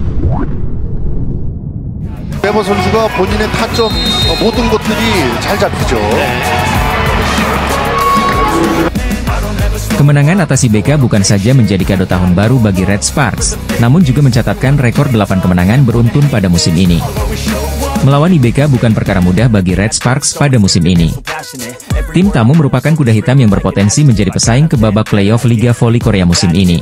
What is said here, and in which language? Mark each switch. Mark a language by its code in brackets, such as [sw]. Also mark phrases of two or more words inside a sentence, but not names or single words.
[ko] 베버 선수가 본인의 타점 모든 것들이 잘 잡히죠. [id] Kemenangan atas IBK bukan saja menjadi kado tahun baru bagi Red Sparks, namun juga mencatatkan rekor 8 kemenangan beruntun pada musim ini. Melawan IBK bukan perkara mudah bagi Red Sparks pada musim ini. Tim tamu merupakan kuda hitam yang berpotensi menjadi pesaing ke babak playoff Liga Voli Korea musim ini.